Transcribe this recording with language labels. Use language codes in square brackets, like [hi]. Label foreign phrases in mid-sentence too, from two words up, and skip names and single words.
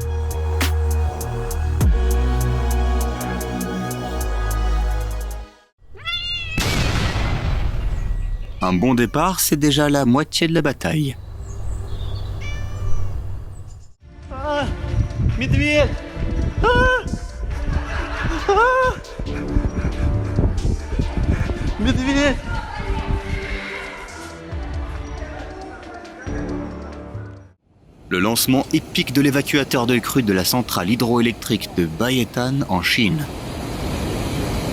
[fr] Un bon départ, c'est déjà la moitié de la bataille. Ah, медведь! Ah! Ah! Медведь! Le lancement épique de l'évacuateur de crue de la centrale hydroélectrique de Baietan en Chine.